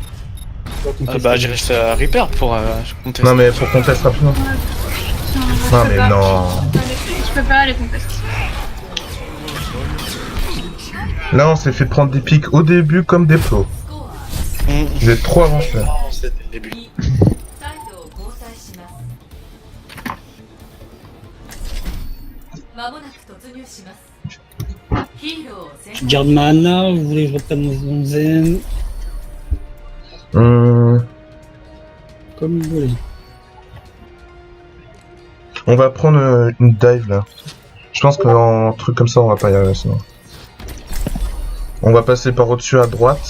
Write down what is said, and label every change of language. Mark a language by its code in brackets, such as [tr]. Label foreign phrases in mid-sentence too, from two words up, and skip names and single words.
[fr] Bah j'ai resté à Reaper pour contester. Non mais pour qu'on teste rapidement. Non mais non. Je peux pas les contester. Là on s'est fait prendre des pics au début comme des plots. Vous êtes trop avancés. C'était le début. [ja] サイドを交代します間もなく突入しますヒーローを選 [fr] Je garde ma Anna, vous voulez que je reprenne mon Zen? Comme vous voulez. On va prendre une dive là. Je pense qu'en truc comme ça on va pas y arriver sinon. On va passer par au-dessus à droite.